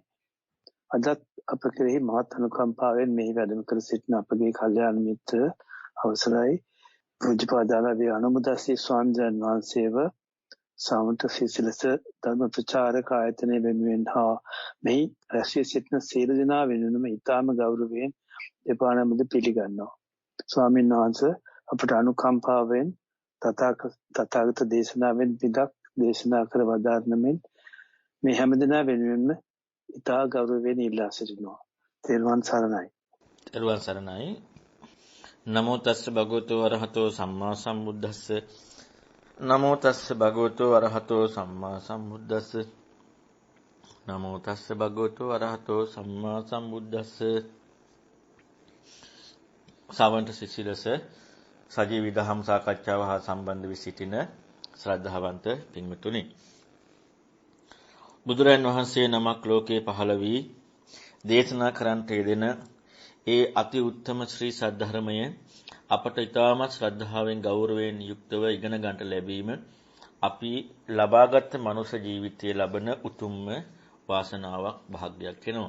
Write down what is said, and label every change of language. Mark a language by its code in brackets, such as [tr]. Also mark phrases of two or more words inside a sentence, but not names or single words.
[si] අදත් අප කෙරෙහි මහත් අනුකම්පාවෙන් මෙහි වැඩම කර සිටින අපගේ කල්යාණ මිත්‍ර අවසරයි පූජ්‍යපාදාලා අනුමුදස්සී ස්වාමීන් වහන්සේව සාමන්ත සිසිලස ධර්ම ප්‍රචාරක ආයතනය වෙනුවෙන් හා මෙහි රැස්වී සිටින සියලු දෙනා වෙනුවෙන්ම ඉතාම ගෞරවයෙන් දෙපා නමද පිළිගන්නවා. ස්වාමීන් වහන්සේ අපට අනුකම්පාවෙන් තථාගත දේශනාවෙන් පිටක් දේශනා කර වදාරන මෙන් මේ හැමදෙනා වෙනුවෙන්ම ඉතා ගෞරවයෙන් ඉල්ලා සිටිනවා. තෙරුවන් සරණයි. තෙරුවන් සරණයි. [pi] නමෝ තස්ස භගවතු වරහතෝ සම්මා සම්බුද්දස්ස. නමෝ තස්ස භගවතු වරහතෝ සම්මා සම්බුද්දස්ස. නමෝ තස්ස භගවතු වරහතෝ සම්මා සම්බුද්දස්ස. [si] සාවන්ත සිසිලස සජීවී දහම් සාකච්ඡාව හා සම්බන්ධ වී සිටින ශ්‍රද්ධාවන්ත පින්වතුනි, බුදුරන් වහන්සේ නමක් ලෝකේ පහළ වී දේශනා කරන්නට යෙදෙන ඒ අති උත්තම ශ්‍රී සද්ධර්මය අපට ඊටමත් ශ්‍රද්ධාවෙන් ගෞරවයෙන් යුක්තව ඉගෙන ගන්නට ලැබීම අපි ලබාගත් මනුෂ්‍ය ජීවිතයේ ලබන උතුම්ම වාසනාවක් භාග්‍යයක් වෙනවා.